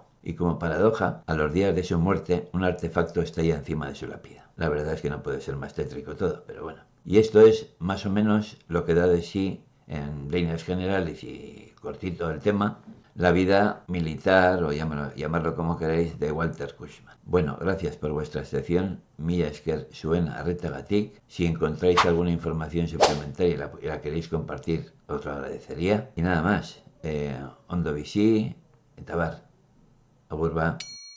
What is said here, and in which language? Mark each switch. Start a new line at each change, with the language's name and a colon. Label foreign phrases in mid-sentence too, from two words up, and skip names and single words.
Spanish: Y como paradoja, a los días de su muerte, un artefacto estalla encima de su lápida. La verdad es que no puede ser más tétrico todo, pero bueno. Y esto es más o menos lo que da de sí, en líneas generales y cortito el tema, la vida militar, o llamarlo como queráis, de Walter Kuschmann. Bueno, gracias por vuestra atención.
Basque: Mila esker zuen arretagatik.
Spanish: Si encontráis alguna información suplementaria y la queréis compartir, os lo agradecería. Y nada más,
Basque: ondo bizi, eta bar, agur ba.